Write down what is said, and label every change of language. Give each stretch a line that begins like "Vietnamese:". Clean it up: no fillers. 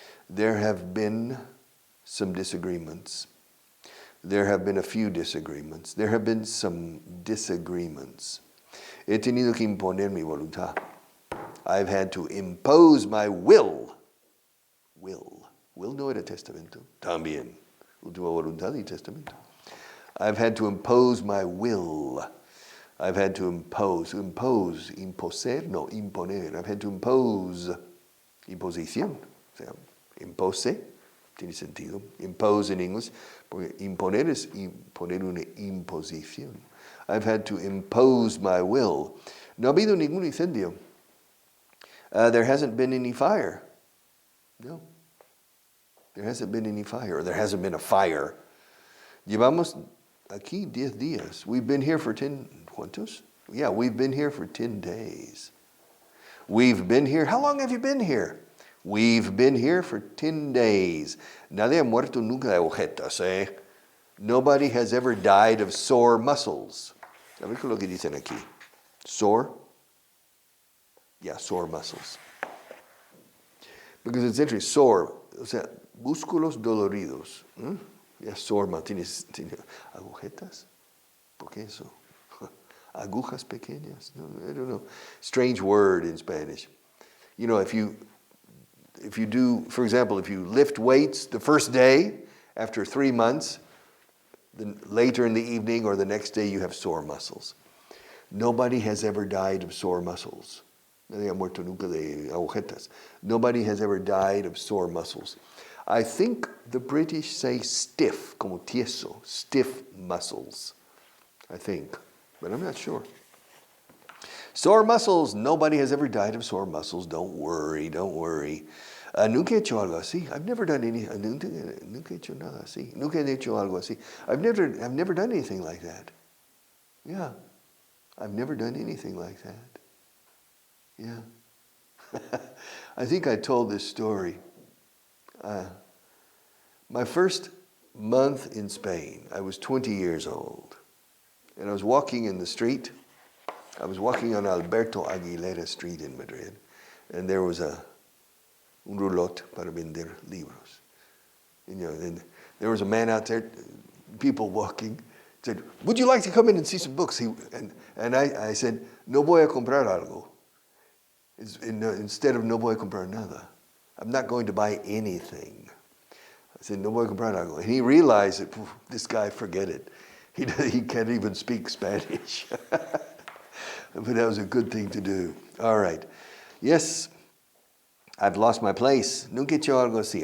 English: There have been some disagreements. There have been a few disagreements. There have been some disagreements.
Spanish: He tenido que imponer mi voluntad.
English: I've had to impose my will. Will
Spanish: no era testamento. También. Última voluntad y testamento.
English: I've had to impose my will. I've had to impose. Imposer,
Spanish: no, imponer.
English: I've had to impose. Imposición.
Spanish: O sea, impose, tiene sentido.
English: Impose in English.
Spanish: Porque imponer es imponer una imposición.
English: I've had to impose my will.
Spanish: No ha habido ningún incendio.
English: There hasn't been any fire. No. There hasn't been any fire. Or there hasn't been a fire.
Spanish: Llevamos aquí 10 días.
English: We've been here for 10,
Spanish: ¿cuántos?
English: Yeah, we've been here for 10 days. We've been here. How long have you been here? We've been here for 10 days.
Spanish: Nadie ha muerto nunca de agujetas, eh?
English: Nobody has ever died of sore muscles.
Spanish: A ver qué es lo que dicen aquí.
English: Sore? Yeah, sore muscles. Because it's interesting.
Spanish: Sore, o sea, músculos doloridos. Yeah, sore, tiene agujetas. ¿Por qué eso? Agujas pequeñas. No,
English: I don't know. Strange word in Spanish. You know, if you do, for example, if you lift weights the first day, after 3 months, then later in the evening or the next day you have sore muscles. Nobody has ever died of sore muscles.
Spanish: Nadie ha muerto nunca de agujetas.
English: Nobody has ever died of sore muscles. I think the British say stiff,
Spanish: como tieso,
English: stiff muscles. I think, but I'm not sure. Sore muscles, nobody has ever died of sore muscles. Don't worry.
Spanish: Nunca he hecho algo así.
English: I've never done
Spanish: nunca he hecho nada así. Nunca he hecho algo así.
English: I've never done anything like that. Yeah. I've never done anything like that. Yeah. I think I told this story. My first month in Spain, I was 20 years old. And I was walking in the street. I was walking on Alberto Aguilera Street in Madrid. And there was
Spanish: un roulotte para vender libros.
English: And, and there was a man out there, people walking, said, would you like to come in and see some books? And I said,
Spanish: no voy a comprar algo.
English: Instead of
Spanish: no voy a comprar nada.
English: I'm not going to buy anything. I said,
Spanish: no voy a comprar algo.
English: And he realized that this guy, forget it. He can't even speak Spanish. But that was a good thing to do. All right. Yes, I've lost my place.
Spanish: Nunca he hecho algo así.